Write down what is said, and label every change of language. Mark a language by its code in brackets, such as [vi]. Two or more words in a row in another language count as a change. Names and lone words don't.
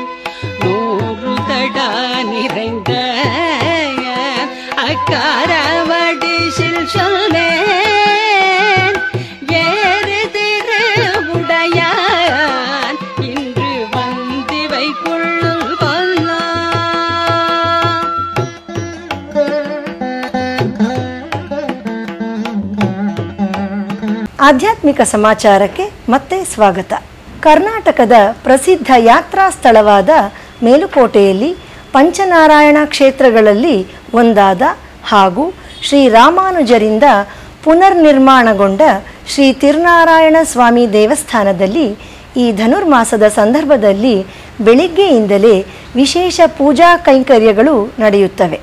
[ta] 100 தடா நிறைந்த அக்காரவடிசில் சொல்லேன். ஏறு திரு உடையான் இன்று வந்திவை கொள்ளும் கொல்லா. [kn] ಆಧ್ಯಾತ್ಮಿಕ ಸಮಾಚಾರಕ್ಕೆ ಮತ್ತೆ ಸ್ವಾಗತ. ಕರ್ನಾಟಕದ ಪ್ರಸಿದ್ಧ ಯಾತ್ರಾ ಸ್ಥಳವಾದ ಮೇಲುಕೋಟೆಯಲ್ಲಿ ಪಂಚನಾರಾಯಣ ಕ್ಷೇತ್ರಗಳಲ್ಲಿ ಒಂದಾದ ಹಾಗೂ ಶ್ರೀ ರಾಮಾನುಜರಿಂದ ಪುನರ್ನಿರ್ಮಾಣಗೊಂಡ ಶ್ರೀ ತಿರುನಾರಾಯಣ ಸ್ವಾಮಿ ದೇವಸ್ಥಾನದಲ್ಲಿ ಈ ಧನುರ್ಮಾಸದ ಸಂದರ್ಭದಲ್ಲಿ ಬೆಳಿಗ್ಗೆಯಿಂದಲೇ ವಿಶೇಷ ಪೂಜಾ ಕೈಂಕರ್ಯಗಳು ನಡೆಯುತ್ತವೆ.